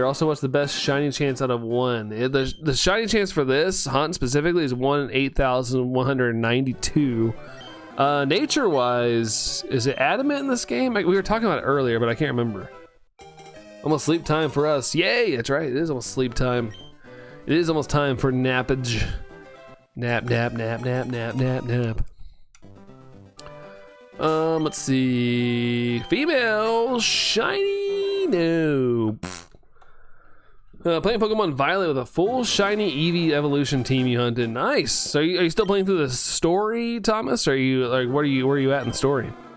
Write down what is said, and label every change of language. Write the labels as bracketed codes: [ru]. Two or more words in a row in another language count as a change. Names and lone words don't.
[en] Also, what's the best shiny chance out of 1? The shiny chance for this hunt specifically is 1 in 8,192. Nature-wise, is it adamant in this game? We were talking about it earlier, but I can't remember. Almost sleep time for us. Yay, that's right, it is almost sleep time. It is almost time for nappage. Nap, nap, nap, nap, nap, nap, nap. Let's see. Female shiny. No. Playing Pokemon Violet with a full shiny Eevee evolution team you hunted. Nice. So are you still playing through the story, Thomas? Or are you like where are you at in the story?